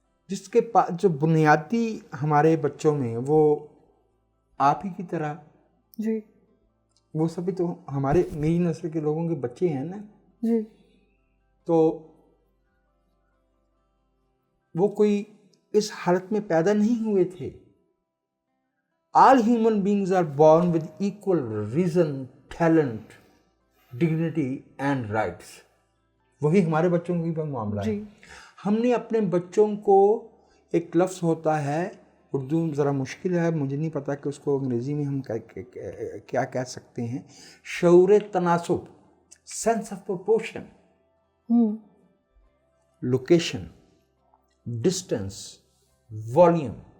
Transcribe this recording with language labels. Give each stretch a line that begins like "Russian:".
Urdu: جس کے پاس جو بنیادی ہمارے بچوں میں وہ آپ ہی کی طرح جی، وہ سبھی تو ہمارے میری نسل کے لوگوں کے بچے ہیں نا جی، تو وہ کوئی اس حالت میں پیدا نہیں ہوئے تھے.
English: All human beings are born with equal reason, talent, dignity and rights.
Urdu: وہی ہمارے بچوں کی بھی معاملہ ہے. ہم نے اپنے بچوں کو ایک لفظ ہوتا ہے، اردو ذرا مشکل ہے، مجھے نہیں پتا کہ اس کو انگریزی میں ہم کیا کہہ سکتے ہیں، شعور تناسب، sense of proportion, location, distance, volume,